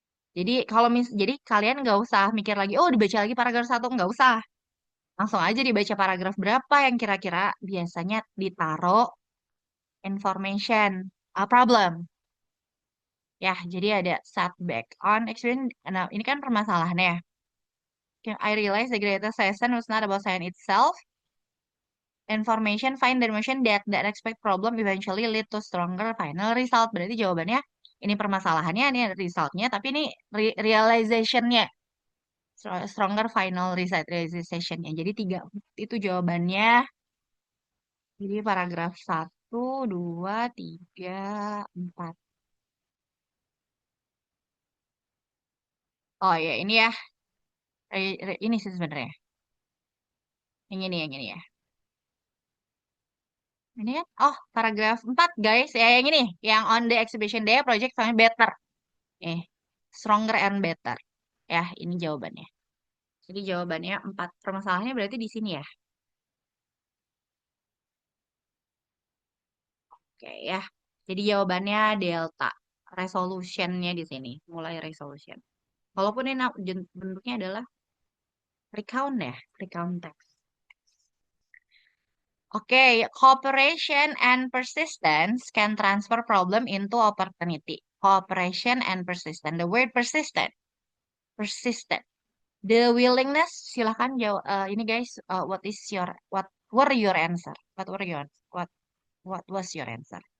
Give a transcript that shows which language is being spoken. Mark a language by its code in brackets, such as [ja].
[id] Jadi kalian nggak usah mikir lagi, oh dibaca lagi paragraf satu nggak usah. Langsung aja dibaca paragraf berapa yang kira-kira biasanya ditaruh information problem. Ya, jadi ada [en] setback on experience. [id] Nah, ini kan permasalahannya. [en] I realize the greatest lesson was not about science itself. Information, find the information that the unexpected problem eventually lead to stronger final result. [id] Berarti jawabannya ini permasalahannya, ini resultnya, tapi ini realizationnya. [en] Stronger final result [id] realizationnya. Jadi tiga itu jawabannya. Jadi paragraf satu, 2, 3, 4. Oh ya, ini ya. Ini sih sebenarnya. Yang ini ya. Ini kan, oh paragraf 4 guys. Ya yang ini. Yang [en] on the exhibition day project found better. Stronger and better. [id] Ya, ini jawabannya. Jadi jawabannya 4. Permasalahannya berarti di sini ya. Oke ya. Jadi jawabannya delta. Resolutionnya di sini. Mulai resolution. Walaupun ini bentuknya adalah recount ya. Recount text. [en] Oke, cooperation and persistence can transfer problem into opportunity. Cooperation and persistence. The word persistent. Persistent. The willingness. [id] Silahkan jawab. [en] Ini guys, what were your answer? What was your answer?